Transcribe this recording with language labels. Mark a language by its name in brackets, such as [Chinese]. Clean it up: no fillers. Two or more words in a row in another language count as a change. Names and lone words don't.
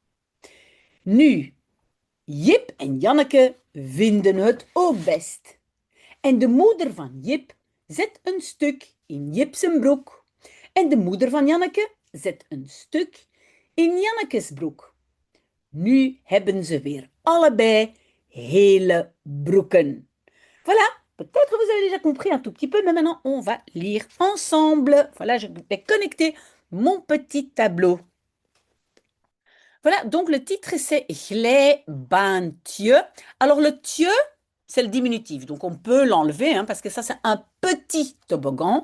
[Dutch] Nu, Jip en Janneke vinden het ook best. En de moeder van Jip zet een stuk in Jip zijn broek. En de moeder van Janneke zet een stuk in Jannekes broek. Nu hebben ze weer allebei hele broeken. [French] Voilà, peut-être que vous avez déjà compris un tout petit peu, mais maintenant on va lire ensemble. Voilà, je vais connecter mon petit tableau. Voilà, donc le titre c'est Glijbaantje. Alors le tje, c'est le diminutif, donc on peut l'enlever hein, parce que ça c'est un petit toboggan.